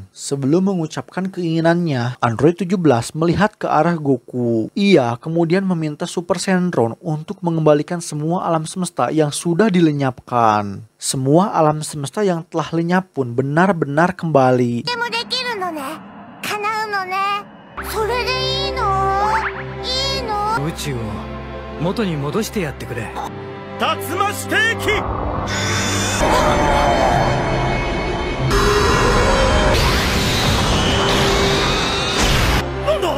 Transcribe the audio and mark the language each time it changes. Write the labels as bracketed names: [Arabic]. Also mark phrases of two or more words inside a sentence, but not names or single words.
[Indonesian] Sebelum mengucapkan keinginannya, Android 17 melihat ke arah Goku. Ia kemudian meminta Super Shenron untuk mengembalikan semua alam semesta yang sudah dilenyapkan. Semua alam semesta yang telah lenyap pun benar-benar kembali. [Japanese] 宇宙を元に戻してやってくれ。竜巻ステーキ。なんだ？